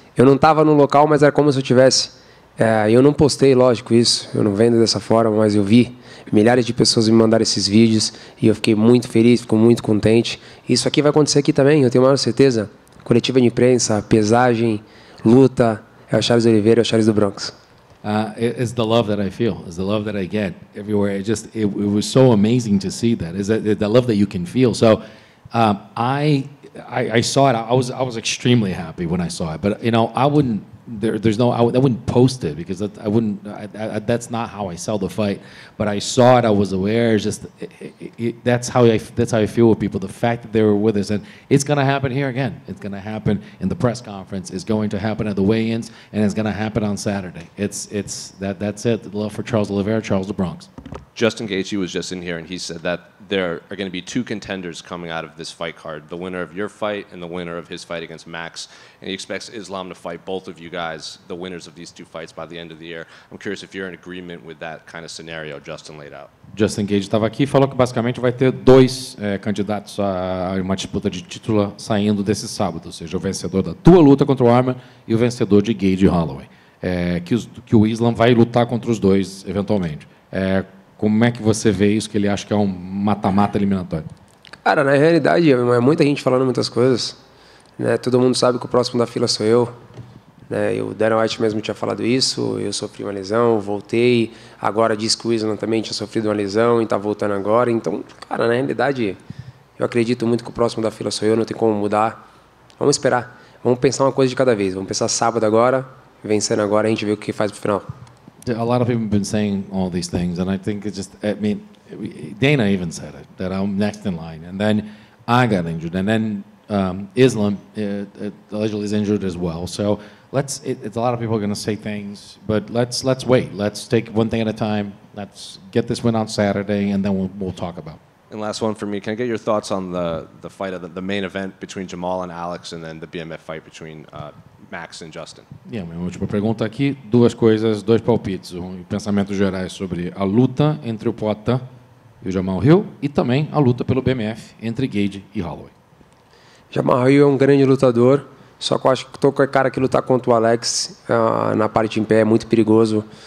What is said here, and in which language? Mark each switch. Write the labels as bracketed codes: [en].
[pt] Eu não estava no local, mas era como se eu tivesse. Eu não postei, lógico, isso. Eu não vendo dessa forma, mas eu vi. Milhares de pessoas me mandaram esses vídeos e eu fiquei muito feliz, fico muito contente. Isso aqui vai acontecer aqui também, eu tenho a maior certeza. Coletiva de imprensa, pesagem, luta. É o Charles Oliveira, é o Charles do Bronx. [en] It's the love that I feel. It's the love that I get everywhere. It was so amazing to see that. Is the love that you can feel. So I saw it. I was extremely happy when I saw it. But I wouldn't. I wouldn't post it because I wouldn't. That's not how I sell the fight. But I saw it. I was aware. That's how I feel with people. The fact that they were with us, and it's going to happen here again. It's going to happen in the press conference. It's going to happen at the weigh-ins, and it's going to happen on Saturday. That's it. The love for Charles Oliveira, Charles the Bronx. Justin Gaethje was just in here, and he said that there are going to be two contenders coming out of this fight card, the winner of your fight and the winner of his fight against Max. And he expects Islam to fight both of you guys, the winners of these two fights, by the end of the year. I'm curious if you're in agreement with that kind of scenario Justin laid out. [pt] Justin Gage estava aqui e falou que basicamente vai ter dois candidatos a uma disputa de título saindo desse sábado, ou seja, o vencedor da tua luta contra o Arman e o vencedor de Gage e Holloway. Que o Islam vai lutar contra os dois eventualmente. Como é que você vê isso, que ele acha que é um mata-mata eliminatório? Cara, na realidade, é muita gente falando muitas coisas. Né? Todo mundo sabe que o próximo da fila sou eu. Né? O Dana White mesmo tinha falado isso. Eu sofri uma lesão, voltei. Agora diz que o Islam também tinha sofrido uma lesão e está voltando agora. Então, cara, na realidade, eu acredito muito que o próximo da fila sou eu. Não tem como mudar. Vamos esperar. Vamos pensar uma coisa de cada vez. Vamos pensar sábado agora, vencendo agora, a gente vê o que faz pro final. [en] A lot of people have been saying all these things, and I think it's just, I mean, Dana even said it, that I'm next in line. And then I got injured, and then Islam allegedly is injured as well. So it's a lot of people are going to say things, but let's wait. Let's take one thing at a time. Let's get this win on Saturday, and then we'll talk about it. And last one for me, can I get your thoughts on the fight of the main event between Jamal and Alex, and then the BMF fight between Max and Justin? [pt] Minha última pergunta aqui, duas coisas, dois palpites, pensamentos gerais sobre a luta entre o Poatan e o Jamal Hill e também a luta pelo BMF entre Gage e Holloway. Jamal Hill é um grande lutador, só que eu acho que qualquer cara que lutar contra o Alex na parte em pé é muito perigoso.